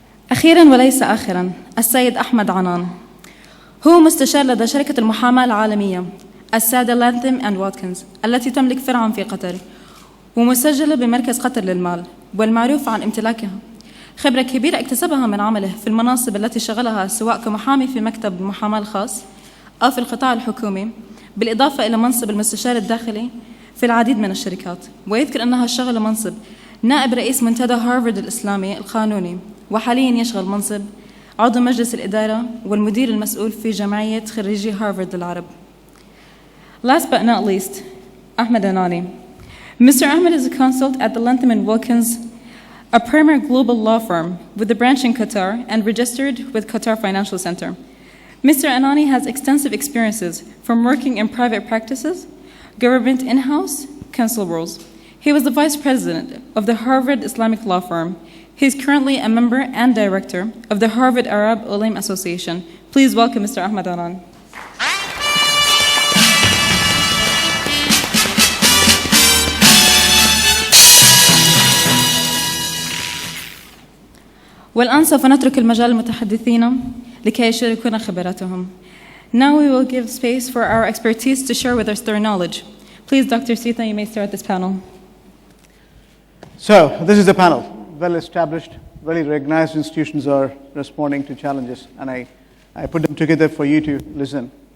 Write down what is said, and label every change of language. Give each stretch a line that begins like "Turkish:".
Arabic: أخيراً وليس آخراً، السيد أحمد عنان، هو مستشار لدى شركة المحاماة العالمية السادة لاثم and واتكنز التي تملك فرعاً في قطر، ومسجلة بمركز قطر للمال، والمعروف عن امتلاكها خبرة كبيرة اكتسبها من عمله في المناصب التي شغلها سواء كمحامي في مكتب المحاماة الخاص أو في القطاع الحكومي، بالإضافة إلى منصب المستشار الداخلي في العديد من الشركات. ويذكر أنها شغل منصب نائب رئيس منتدى هارفارد الإسلامي القانوني، وحاليا يشغل منصب عضو مجلس الإدارة والمدير المسؤول في جمعية خريجي هارفارد العرب.
English: Last but not least, Ahmed Anani. Mr. Ahmed is a consultant at the Latham and Watkins, a premier global law firm with a branch in Qatar and registered with Qatar Financial Center. Mr. Anani has extensive experiences from working in private practices, government in-house, counsel roles. He was the vice president of the Harvard Islamic Law Firm. He is currently a member and director of the Harvard Arab Ulim Association. Please welcome Mr. Ahmed Anan.
Arabic: والآن سوف نترك المجال للمتحدثين لكي يشاركونا خبراتهم.
English: Now we will give space for our expertise to share with us their knowledge. Please, Dr. Sita, you may start this panel. So, this is the panel. Well-established, very recognized institutions are responding to challenges, and I put them together for you to listen.